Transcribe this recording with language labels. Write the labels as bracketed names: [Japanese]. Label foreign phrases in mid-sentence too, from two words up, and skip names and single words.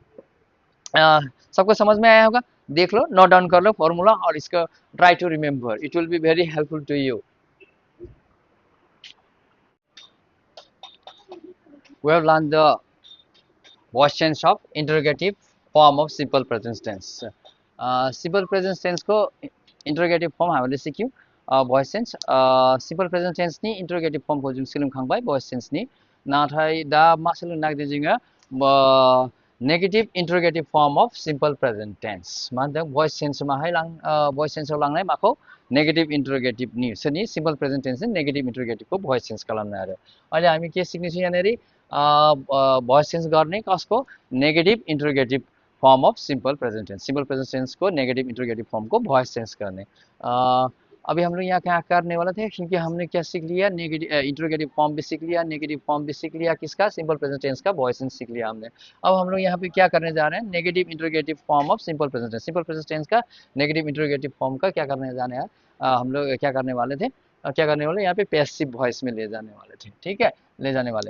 [Hindi] सबको समझ में आया होगा, देख लो, [English] note down [Hindi] कर लो फॉर्मूला और इसका [English] try to remember, it will be very helpful to you. We have learned the voice change of interrogative form of simple present tense. Simple present tense को interrogative form [Nepali] हामीले सिक्यौं, [English] voice change simple present tense नि interrogative form [Bodo] को जों सोलोंखांबाय, [English] voice change [Bodo] नि, नाथाय दा मा सोलोंनो नागिरदों जोङो [English] negative interrogative form of simple present tense, [Bodo] मा होनदों [English] voice change [Bodo] माहाय [English] voice change [Bodo] आव लांनाय माखौ, [English] negative interrogative [Bodo] नि, सोरनि [English] simple present tense नि negative interrogative को voice change [Bodo] खालामनाय आरो, [Nepali] अहिले हामी के सिक्नेछौं यहाँनेरि [English] voice change [Nepali] गर्ने कसको, [English] negative interrogative form of simple present tense, simple present tense को negative interrogative form को voice change करने। [Hindi] अभी हम लोग यहाँ क्या करने वाले थे, क्योंकि हमने क्या सीख लिया, [English] negative interrogative form [Hindi] भी सीख लिया, [English] negative form [Hindi] भी सीख लिया, किसका, [English] simple present tense [Hindi] का [English] voice change [Hindi] सीख लिया हमने। अब हम लोग यहाँ पे क्या करने जा रहे हैं, [English] negative interrogative form of simple present tense, simple present tense [Hindi] का [English] negative interrogative form [Hindi] का क्या करने जाने हैं, हम लोग क्या करने वाले थे, क्या करने वाले यहाँ पे [English] passive voice [Hindi] में ले जाने वाले थे, ठीक है, ले जाने वाले।